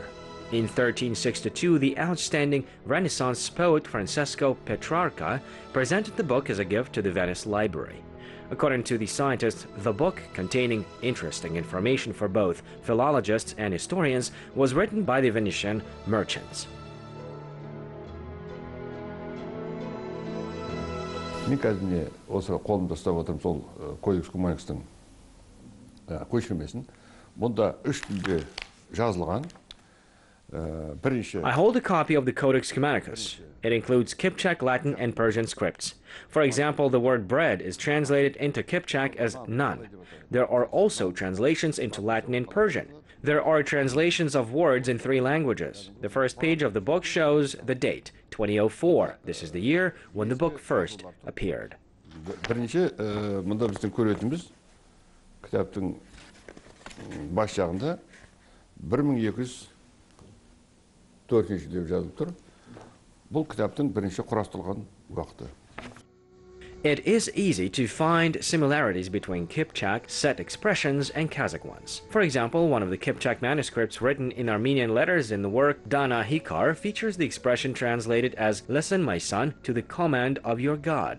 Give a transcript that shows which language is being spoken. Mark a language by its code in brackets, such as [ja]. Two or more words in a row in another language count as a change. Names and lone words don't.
[en] In 1362, the outstanding Renaissance poet Francesco Petrarca presented the book as a gift to the Venice Library. According to the scientists, the book, containing interesting information for both philologists and historians, was written by the Venetian merchants. [kk] Мен қазір міне осы қолымда ұстап отырмын сол Кодекс Куманикстың көшірмесін. Бұнда 3 тілде жазылған. [en] I hold a copy of the Codex Cumanicus. It includes Kipchak, Latin, and Persian scripts. For example, the word bread is translated into Kipchak as nan. There are also translations into Latin and Persian. There are translations of words in 3 languages. The first page of the book shows the date, 2004. This is the year when the book first appeared. [kk] Бірінші, мұнда біздің көретініміз кітаптың бас жағында 1204 деп жазылып тұр. Бұл кітаптың бірінші құрастырылған уақыты. [en] It is easy to find similarities between Kipchak set expressions and Kazakh ones. For example, one of the Kipchak manuscripts written in Armenian letters in the work Dana Hikar features the expression translated as "Listen, my son, to the command of your God."